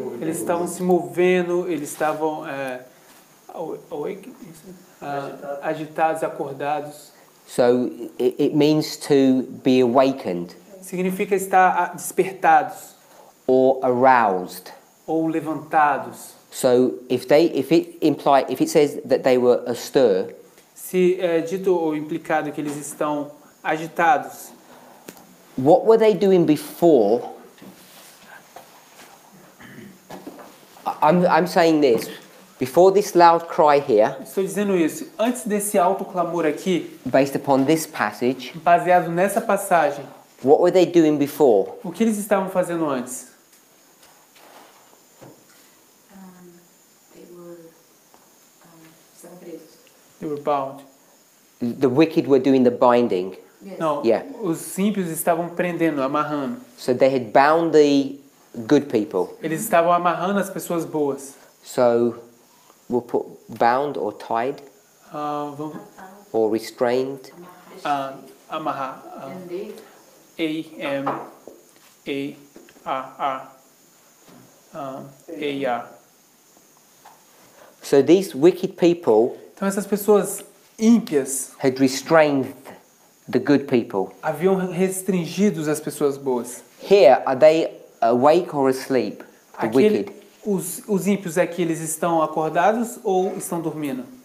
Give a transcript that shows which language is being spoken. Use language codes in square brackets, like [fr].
[pt] Eles estavam se movendo, eles estavam awake, agitados, acordados. [en] So it means to be awakened [pt] Significa estar despertados [en] or aroused. [pt] ou levantados. [en] So if it says that they were astir, [pt] Se é dito ou implicado que eles estão agitados, [en] what were they doing before? I'm saying this. Before this loud cry here, [pt] estou dizendo isso, antes desse alto clamor aqui, [en] based upon this passage, [pt] baseado nessa passagem, [en] what were they doing before? [pt] o que eles estavam fazendo antes? Estavam presos. [en] They were bound. The wicked were doing the binding. Yes. [pt] Não, [en] Yeah. [pt] os ímpios estavam prendendo, amarrando. [en] So they had bound the good people. [pt] Eles estavam amarrando as pessoas boas. [en] So we'll put bound or tied [pt] Vamos [en] or restrained. [pt] amarrar. [en] And they A-M-A-R-R. A-R. So these wicked people [pt] Então essas pessoas ímpias [en] had restrained the good people. [pt] haviam restringido as pessoas boas. [en] Here, are they awake or asleep? The wicked. [pt] Os ímpios aqui, eles estão acordados ou estão dormindo?